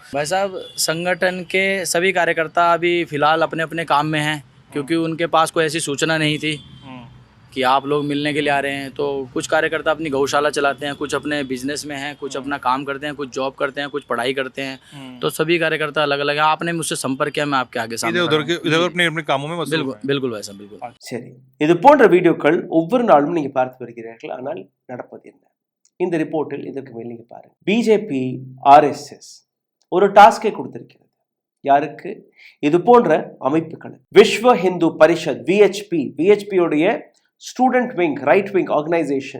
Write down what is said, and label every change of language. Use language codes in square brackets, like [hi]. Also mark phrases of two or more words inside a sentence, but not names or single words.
[hi] भाई साहब, संगठन के सभी कार्यकर्ता अभी फिलहाल अपने अपने काम में हैं, क्योंकि उनके पास कोई ऐसी सूचना नहीं थी कि आप लोग मिलने के लिए आ रहे हैं। तो कुछ कार्यकर्ता अपनी गौशाला चलाते हैं, कुछ अपने बिजनेस में हैं, कुछ अपना काम करते हैं, कुछ जॉब करते हैं, कुछ पढ़ाई करते हैं। तो सभी कार्यकर्ता अलग अलग हैं। आपने मुझसे संपर्क किया, मैं आपके आगे सामने इधर अपने अपने कामों में मसरूफ बिल्कुल हैं। बिल्कुल भाई साहब, बिल्कुल। [ta] சரி, இது போன்ற வீடியோக்கள் ஒவ்வொரு நாளும் நீங்க பார்த்து வருகிறீர்கள். ஆனால் நடப்பது என்ன? இந்த ரிப்போர்ட்டில் இதற்கு மேல் நீங்க பாருங்க. பிஜேபி ஆர்எஸ்எஸ் ஒரு டாஸ்கை கொடுத்திருக்கிறது. யாருக்கு? இது போன்ற அமைப்புகள். விஸ்வ ஹிந்து பரிஷத் விஹெச்பி உடைய [en] student wing, right wing organisation.